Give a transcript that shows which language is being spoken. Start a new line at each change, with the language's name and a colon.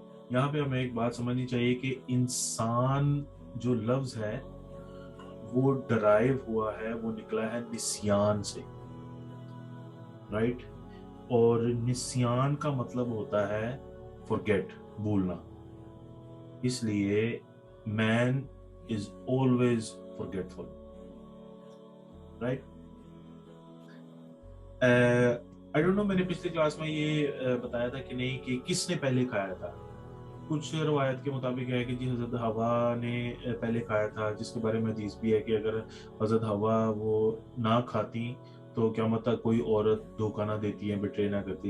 Urdu: یہاں پہ ہمیں ایک بات سمجھنی چاہیے کہ انسان جو لفظ ہے وہ ڈرائیو ہوا ہے, وہ نکلا ہے نسیان سے, رائٹ, اور نسیان کا مطلب ہوتا ہے forget, بھولنا. اس لیے
English: man is always forgetful, right? I don't know
Urdu: میں نے پچھلی کلاس میں یہ بتایا تھا کہ نہیں کہ کس نے پہلے کھایا تھا. کچھ روایت کے مطابق ہے کہ جی حضرت حوا نے پہلے کھایا تھا, جس کے بارے میں حدیث بھی ہے کہ اگر حضرت حوا وہ نہ کھاتی تو قیامت تک کوئی عورت دھوکہ نہ دیتی ہے, بٹرے نہ کرتی.